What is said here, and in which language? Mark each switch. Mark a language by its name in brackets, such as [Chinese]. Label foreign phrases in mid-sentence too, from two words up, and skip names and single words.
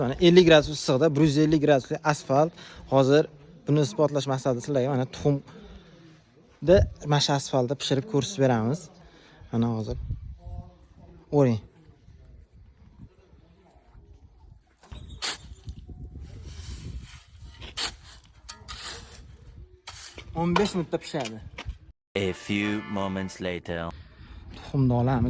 [Uzbek] Mana 50 gradus issiqda 150 gradusli asfalt. Hozir buni isbotlash maqsadida sizlarga mana tuxumda mana shu asfaltda pishirib ko'rsatib beramiz. Mana hozir. O'ring. "15 minutda pishadi." [English] A few moments later. [Uzbek] Tuxumni olamiz.